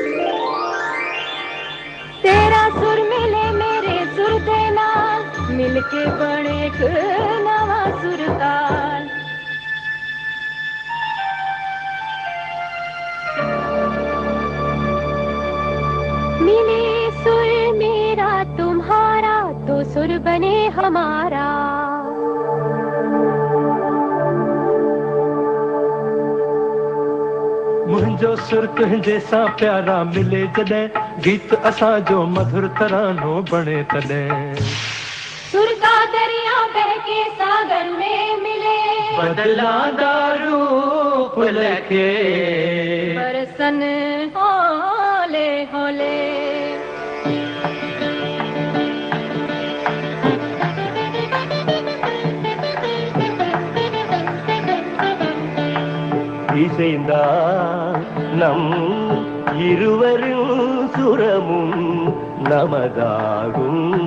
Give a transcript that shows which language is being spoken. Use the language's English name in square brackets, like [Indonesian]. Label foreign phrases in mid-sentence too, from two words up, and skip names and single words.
[Punjabi] ਤੇਰਾ ਸੁਰ ਮਿਲੇ ਮੇਰੇ ਸੁਰ ਦੇ ਨਾਲ ਮਿਲਕੇ ਬਣੇ ਇੱਕ ਨਵਾ ਸੁਰਤਾਲ। [Hindi] मिले सुर मेरा तुम्हारा तो सुर बने हमारा। [Sindhi] मुंहिंजो सुर तुंहिंजे सां प्यारा मिले जॾहिं गीत असां जो मधुर तरानो बणे तॾहिं। [Hindi] सुर का दरिया बह के सागर में मिले [Punjabi] ਬਦਲਾਂਦਾ ਰੂਪ ਲੈਕੇ ਬਰਸਣ ਹੌਲੇ ਹੌਲੇ। [Tamil] இசைந்தா நம் இருவரும் சுரமும் நமதாகும்।